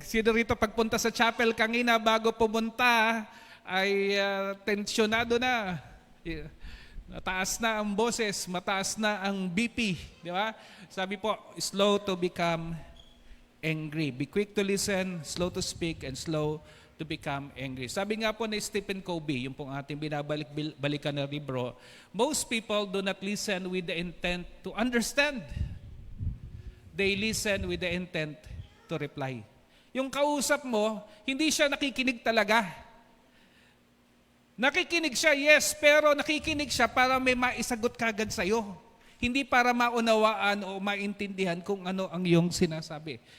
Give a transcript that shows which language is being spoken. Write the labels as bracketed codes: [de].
[tl] Sino rito pagpunta sa chapel kanina bago pumunta ay tensyonado na. Mataas na ang boses, mataas na ang BP. Di ba? Sabi po, [en] slow to become angry. Be quick to listen, slow to speak, and slow to become angry. [tl] Sabi nga po ni Stephen Covey, yung pong ating binabalik-balikan na libro, [en] most people do not listen with the intent to understand. They listen with the intent to reply. [tl] Yung kausap mo, hindi siya nakikinig talaga. Nakikinig siya, yes, pero nakikinig siya para may maisagot kagad sa'yo. Hindi para maunawaan o maintindihan kung ano ang iyong sinasabi.